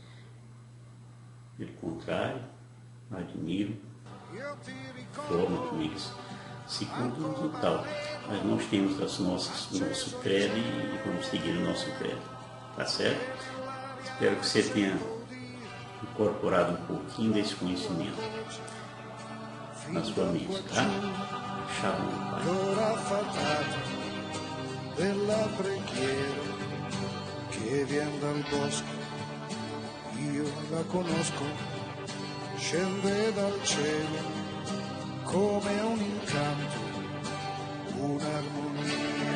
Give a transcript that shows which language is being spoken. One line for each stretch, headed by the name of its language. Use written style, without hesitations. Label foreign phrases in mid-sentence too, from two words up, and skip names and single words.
Portuguese: Pelo contrário, admiro a forma como eles se conduzem e tal. Mas nós temos o nosso credo e vamos seguir o nosso credo. Tá certo? Espero que você tenha incorporado um pouquinho desse conhecimento na sua mente, tá? Shalom, Pai.
Italian: L'ora fatale della preghiera che viene dal bosco, io la conosco, scende dal cielo come un incanto, un'armonia.